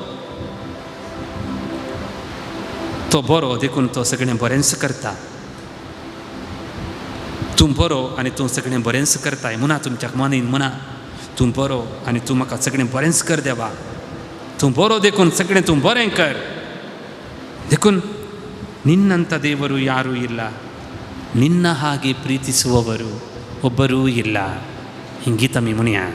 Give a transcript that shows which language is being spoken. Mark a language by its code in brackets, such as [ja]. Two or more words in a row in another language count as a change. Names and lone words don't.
[kok] तो बरो देखून तो सगळें बरेंच करता. तूं बरो आनी तूं सगळें बरेंच करताय म्हणा. तुमच्या मनीन म्हणा तूं बरो आनी तूं म्हाका सगळें बरेंच कर देवा. तूं बरो देखून सगळें तूं बरें कर. [kn] देखून ನಿನ್ನಂಥ ದೇವರು ಯಾರೂ ಇಲ್ಲ, ನಿನ್ನ ಹಾಗೆ ಪ್ರೀತಿಸುವವರು ಒಬ್ಬರೂ ಇಲ್ಲ. [kok] हें गीत म्हणया